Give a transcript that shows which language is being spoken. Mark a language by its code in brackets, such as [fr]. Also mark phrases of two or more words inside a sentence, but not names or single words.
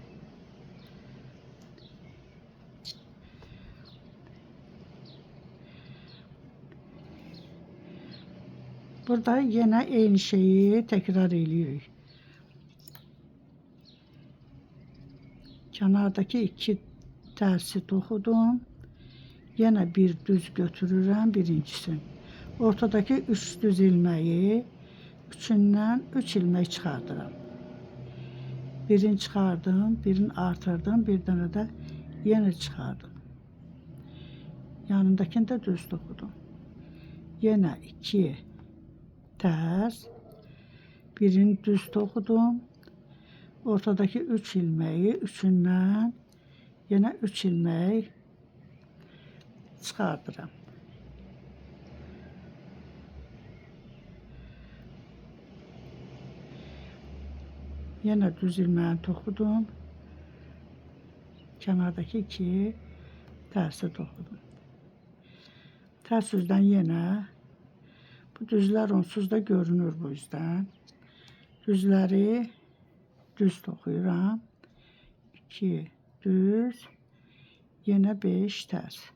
[tr] Burada yine aynı şeyi tekrar ediyoruz. Kenardaki 2 tersi toxudum. [az] Yine bir düz götürürəm birincisini. [tr] Ortadaki 3 düz ilmeği üçündən 3 ilmek çıxardıram. [az] Birini çıxardım, birini artırdım, bir dənə də yenə çıxardım. Yanındakini də düz toxudum. Yenə 2 ters, birini düz toxudum. [tr] Ortadaki 3 ilmeği üçündən yenə 3 ilmek çıxardıram. [az] Yenə düz ilmeğini toxudum. [tr] Kenardaki 2 tersi toxudum. Ters yüzden yenə bu düzler onsuz da görünür bu yüzden. [az] Düzleri düz toxuyuram. 2 düz, yenə 5 ters.